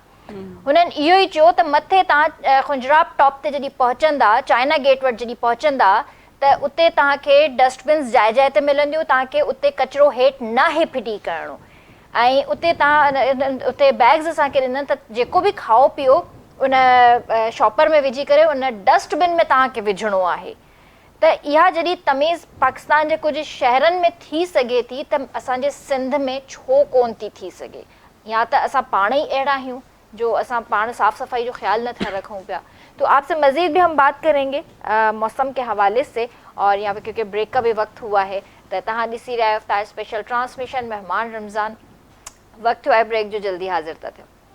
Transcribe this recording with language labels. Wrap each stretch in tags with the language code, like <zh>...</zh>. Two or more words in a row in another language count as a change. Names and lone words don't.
<sd>हुननि इहो ई चयो त मथे तव्हां खुंजराब टॉप ते जॾहिं पहुचंदा, चाइना गेट वटि जॾहिं पहुचंदा, त उते तव्हांखे डस्टबिन्स जाइ जाइ ते मिलंदियूं, तव्हांखे उते कचिरो हेठि न आहे फिटी करिणो, ऐं उते तव्हां उते बैग्स असांखे ॾिननि त जेको बि खाओ पीओ उन शॉपर में विझी करे उन डस्टबिन में तव्हांखे विझणो आहे। त इहा जॾहिं तमीज़ पाकिस्तान जे कुझु शहरनि में थी सघे थी त असांजे सिंध में छो कोन थी थी सघे? या त असां पाण ई अहिड़ा आहियूं जो असां पाण साफ़ सफाई जो ख्याल नथा रखूं पिया।</sd> <ur>تو آپ سے مزید بھی ہم بات کریں گے موسم کے حوالے سے، اور یہاں پہ کیونکہ بریک کا بھی وقت ہوا ہے تو</ur> <sd>तहाँ ॾिसी रहिया आहियो</sd> <ur>इफ्तार स्पेशल ट्रांसमिशन मेहमान रमज़ान। وقت ہوا ہے</ur> <sd>ब्रेक जो, जल्दी हाज़िर था थियो।</sd>